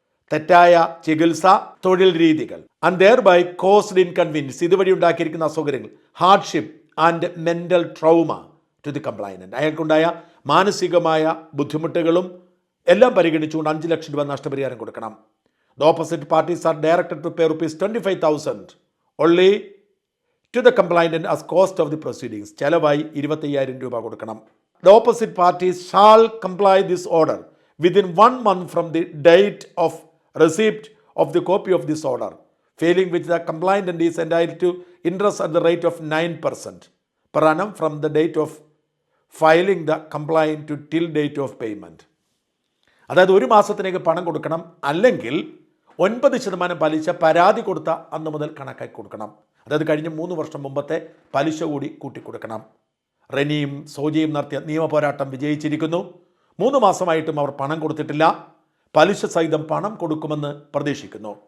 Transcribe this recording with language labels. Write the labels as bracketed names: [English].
[Malayalam] തെറ്റായ ചികിത്സ, തൊഴിൽ രീതികൾ, [English] and thereby caused inconvenience, ഇതുവഴി ഉണ്ടാക്കിയിരിക്കുന്ന അസൗകര്യങ്ങൾ, hardship and mental trauma to the complainant, [Malayalam] അയാൾക്കുണ്ടായ മാനസികമായ ബുദ്ധിമുട്ടുകളും എല്ലാം പരിഗണിച്ചുകൊണ്ട് 5 ലക്ഷം രൂപ നഷ്ടപരിഹാരം കൊടുക്കണം. [English] The opposite parties are directed to pay ₹25,000 only to the complainant as cost of the proceedings. [Malayalam] ചെലവായി 25,000 രൂപ കൊടുക്കണം. [English] The opposite parties shall comply this order within 1 month from the date of receipt of the copy of this order, failing which the complainant is entitled to interest at the rate of 9% per annum from the date of filing the complaint to till date of payment. [Malayalam] അതായത് 1 മാസത്തിനേക്ക് പണം കൊടുക്കണം, അല്ലെങ്കിൽ 9% പലിശ പരാതി കൊടുത്ത അന്ന് മുതൽ കണക്കാക്കി കൊടുക്കണം. അതായത് കഴിഞ്ഞ 3 വർഷം മുമ്പത്തെ പലിശ കൂടി കൂട്ടിക്കൊടുക്കണം. റെനിയും സോജിയും നടത്തിയ നിയമ പോരാട്ടം വിജയിച്ചിരിക്കുന്നു. 3 മാസമായിട്ടും അവർ പണം കൊടുത്തിട്ടില്ല. പലിശ സഹിതം പണം കൊടുക്കുമെന്ന് പ്രതീക്ഷിക്കുന്നു.